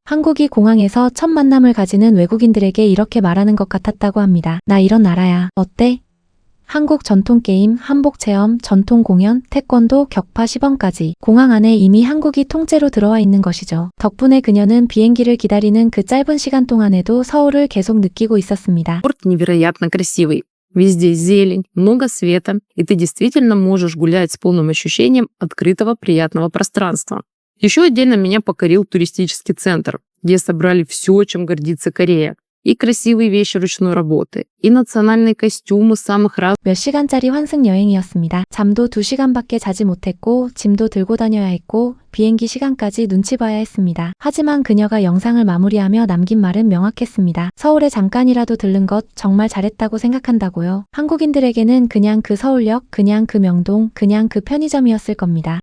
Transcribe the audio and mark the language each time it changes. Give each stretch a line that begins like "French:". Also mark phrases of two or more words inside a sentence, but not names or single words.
Korean: 한국이 공항에서 첫 만남을 가지는 외국인들에게 이렇게 말하는 것 같았다고 합니다. 나 이런 나라야. 어때? 한국 전통게임, 한복체험, 전통공연, 태권도, 격파 시범까지 공항 안에 이미 한국이 통째로 들어와 있는 것이죠. 덕분에 그녀는 비행기를 기다리는 그 짧은 시간 동안에도 서울을 계속 느끼고 있었습니다.
Russian: Порт невероятно красивый. Везде зелень, много света, и ты действительно можешь гулять с полным ощущением открытого приятного пространства. Еще отдельно меня покорил туристический центр, где собрали все, чем гордится Корея. И красивые вещи ручной работы, и национальные костюмы самых разных.
Korean: 몇 시간짜리 환승 여행이었습니다. 잠도 2시간밖에 자지 못했고 짐도 들고 다녀야 했고 비행기 시간까지 눈치 봐야 했습니다. 하지만 그녀가 영상을 마무리하며 남긴 말은 명확했습니다. 서울에 잠깐이라도 들른 것 정말 잘했다고 생각한다고요. 한국인들에게는 그냥 그 서울역, 그냥 그 명동, 그냥 그 편의점이었을 겁니다.